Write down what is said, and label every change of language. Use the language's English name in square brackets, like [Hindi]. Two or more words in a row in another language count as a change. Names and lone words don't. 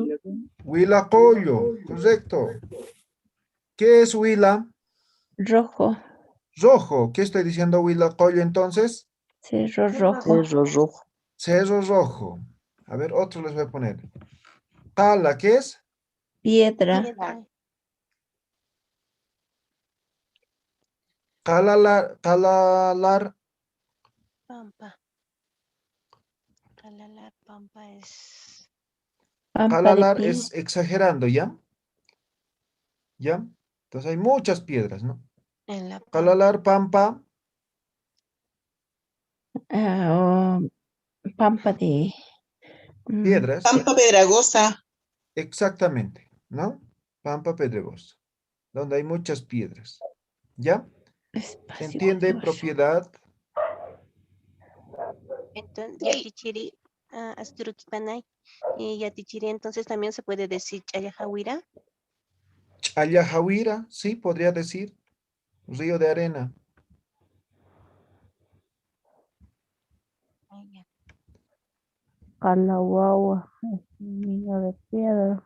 [Spanish] Huilacollo, correcto. ¿Qué es huila? Rojo. Rojo. ¿Qué estoy diciendo huilacollo entonces? Cerro rojo. Cerro rojo. Cerro rojo. A ver, otro les voy a poner. Tala, ¿qué es? Piedra. Piedra. Talalar, talalar, Pampa. Calalar, pampa es. Pampa de talalar pie. es exagerando, ¿ya? ¿Ya? Entonces hay muchas piedras, ¿no? En la pampa. Talalar, pampa, Ah, pampa de. piedras. Pampa pedregosa. Exactamente, ¿no? Pampa pedregosa, donde hay muchas piedras. ¿Ya? ¿Se Espacio entiende? pedregoso. Propiedad. Entonces, [Aymara] yatichiri, asturukipanay. [Spanish] Y yatichiri, entonces también se puede decir chayajahuira. Chayajawira, sí, podría decir. Río de arena. Ay, ya. Calahuahua, es un niño de piedra.